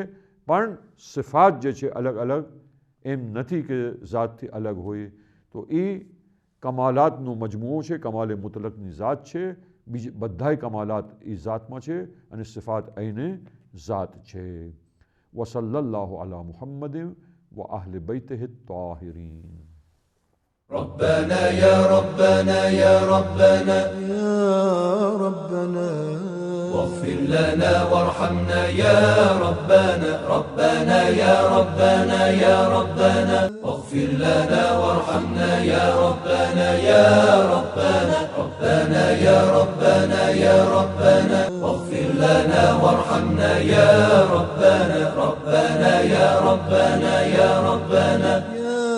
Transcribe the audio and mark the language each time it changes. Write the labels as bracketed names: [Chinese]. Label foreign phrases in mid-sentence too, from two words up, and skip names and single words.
[Gujarati] પણ સિફાત જે છે અલગ અલગ એમ નથી કે ઝાતથી અલગ હોય. તો એ કમાલાતનો મજમુઓ છે, કમાલે મુતલકની ઝાત છે. બીજી બધાય કમાલાત એ ઝાતમાં છે અને સિફાત એઇને ઝાત છે. [Arabic] وصلى الله على محمد وأهل بيته الطاهرین. ربنا يا ربنا يا ربنا يا ربنا واغفر لنا وارحمنا يا ربنا ربنا يا ربنا يا ربنا واغفر لنا وارحمنا يا ربنا يا ربنا ربنا يا ربنا يا ربنا واغفر لنا وارحمنا يا ربنا ربنا يا ربنا يا ربنا